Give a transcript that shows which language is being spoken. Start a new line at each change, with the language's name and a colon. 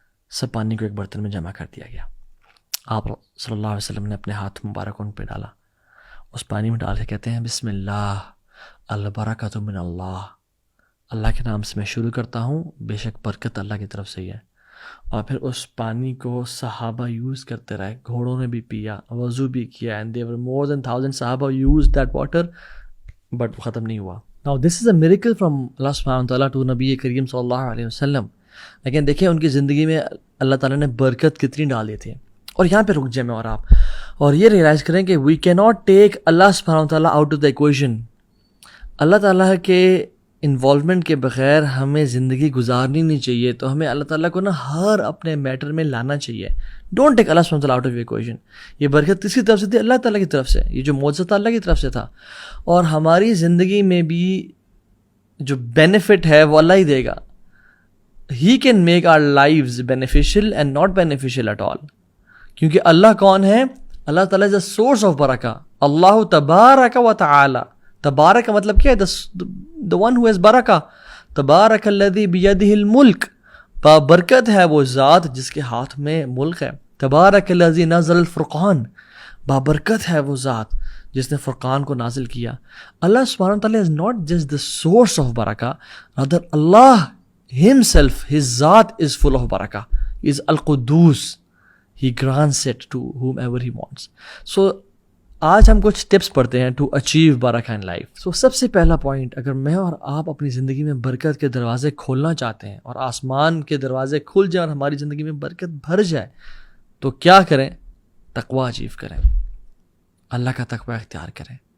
Urdu: سب پانی کو ایک برتن میں جمع کر دیا گیا. آپ صلی اللہ علیہ وسلم نے اپنے ہاتھ مبارک ان پہ ڈالا, اس پانی میں ڈال کے کہتے ہیں
Arabic: بسم اللہ البرکۃ من اللہ,
Urdu: اللہ کے نام سے میں شروع کرتا ہوں, بے شک برکت اللہ کی طرف سے ہی ہے. اور پھر اس پانی کو صحابہ یوز کرتے رہے, گھوڑوں نے بھی پیا, وضو بھی کیا,
English: and there were more than 1,000
Urdu: صحابہ
English: used that water, but
Urdu: وہ ختم نہیں ہوا.
English: Now this is a miracle from Allah subhanahu wa ta'ala to نبی کریم صلی اللہ علیہ وسلم.
Urdu: لیکن دیکھیں ان کی زندگی میں اللہ تعالیٰ نے برکت کتنی ڈالی تھی. اور یہاں پہ رک جائیں میں اور یہ ریئلائز کریں کہ
English: We کی not take اللہ سبحانہ و تعالیٰ آؤٹ آف دا ایکویشن.
Urdu: اللہ تعالیٰ کے انوالومنٹ کے بغیر ہمیں زندگی گزارنی نہیں چاہیے. تو ہمیں اللہ تعالیٰ کو نا ہر اپنے میٹر میں لانا چاہیے.
English: Don't take اللہ سبحانہ out of equation.
Urdu: یہ برکت کس کی طرف سے تھی؟ اللہ تعالیٰ کی طرف سے. یہ جو معجزہ تھا اللہ کی طرف سے تھا. اور ہماری زندگی میں بھی جو بینیفٹ ہے وہ اللہ ہی دے گا.
English: He can make our lives beneficial and not beneficial at all.
Urdu: کیونکہ اللہ کون ہے؟
English: اللہ تعالیٰ is a source of برکہ.
Urdu: اللہ تبارک و تعالی. تبارک کا مطلب کیا ہے؟
English: the one who has
Urdu: برکہ.
Arabic: تبارک الذی بیدہ الملک.
Urdu: بابرکت ہے وہ ذات جس کے ہاتھ میں ملک ہے.
Arabic: تبارک الذی نزل الفرقان.
Urdu: بابرکت ہے وہ ذات جس نے فرقان کو نازل کیا.
English: اللہ سبحانہ وتعالی is not just the source of برکہ, rather Allah himself, his ذات is full of برکہ. He is القدوس. He grants it to whomever he wants.
Urdu: So آج ہم کچھ ٹپس پڑھتے ہیں
English: To achieve برکہ in life.
Urdu: سو سب سے پہلا پوائنٹ, اگر میں اور آپ اپنی زندگی میں برکت کے دروازے کھولنا چاہتے ہیں اور آسمان کے دروازے کھل جائیں اور ہماری زندگی میں برکت بھر جائے, تو کیا کریں؟ تقویٰ اچیو کریں, اللہ کا تقویٰ اختیار کریں.